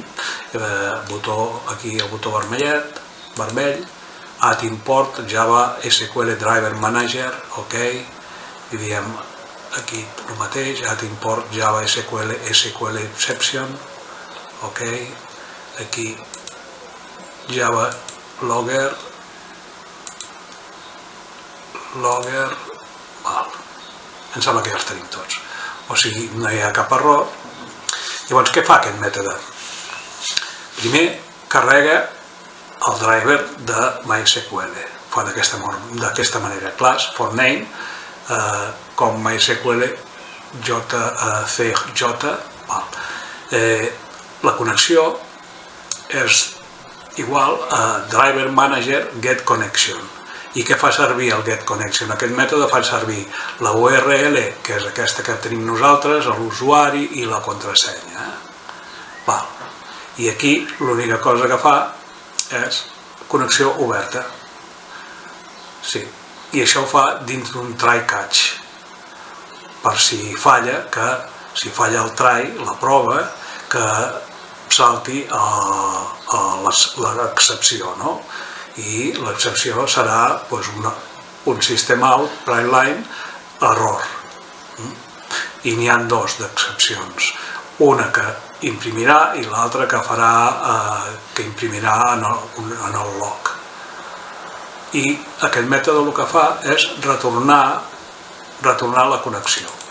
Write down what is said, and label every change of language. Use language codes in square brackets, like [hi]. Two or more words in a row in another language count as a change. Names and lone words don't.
[ca] Aquí el botó vermell, [en] add import Java SQL Driver Manager, [ca] ok, i diem aquí el mateix, [en] add import Java SQL Exception, [ca] ok, aquí Java Logger, em sembla que ja els tenim tots, o sigui, no hi ha cap error. Llavors, què fa aquest mètode? Primer, carrega el driver de MySQL, fa d'aquesta manera, [en] class for name, [ca] com MySQL JCJ. La connexió és igual a [en] driver manager get connection. [ca] I què fa servir el [en] get connection? [ca] Aquest mètode fa servir la URL, que és aquesta que tenim nosaltres, l'usuari i la contrasenya. I aquí l'única cosa que fa és connexió oberta. Sí, i això ho fa dins d'un [en] try catch. [ca] Per si falla, el try, la prova, que salti l'excepció, no? I l'excepció serà un [en] system out, primeline, error. [ca] I n'hi ha dos d'excepcions. Una que imprimirà i l'altra que imprimirà en el log. I aquest mètode el que fa és retornar la connexió.